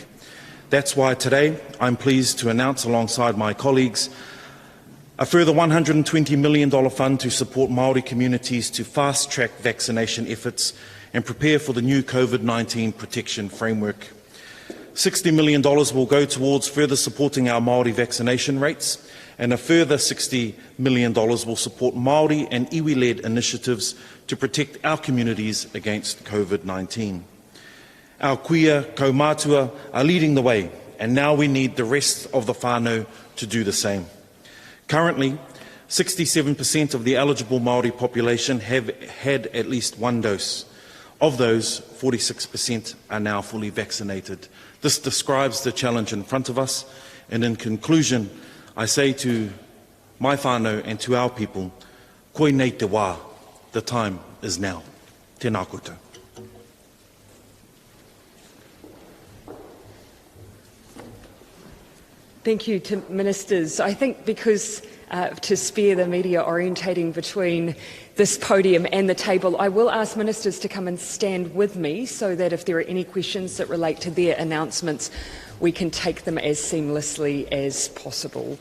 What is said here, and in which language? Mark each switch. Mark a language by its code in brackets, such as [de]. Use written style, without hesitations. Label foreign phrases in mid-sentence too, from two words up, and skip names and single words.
[en] That's why today I'm pleased to announce alongside my colleagues a further $120 million fund to support Māori communities to fast-track vaccination efforts and prepare for the new COVID-19 protection framework. $60 million will go towards further supporting our Māori vaccination rates, and a further $60 million will support Māori and iwi-led initiatives to protect our communities against COVID-19. Our [mi] kuia kaumātua [en] are leading the way, and now we need the rest of the whānau to do the same. Currently, 67% of the eligible Māori population have had at least one dose. Of those, 46% are now fully vaccinated. This describes the challenge in front of us, and in conclusion, I say to my whānau and to our people, [mi] koe nei te wā, [en] the time is now. [mi] Tēnā koutou. [en] Thank you to Ministers. I think because to spare the media orientating between this podium and the table, I will ask Ministers to come and stand with me so that if there are any questions that relate to their announcements, we can take them as seamlessly as possible.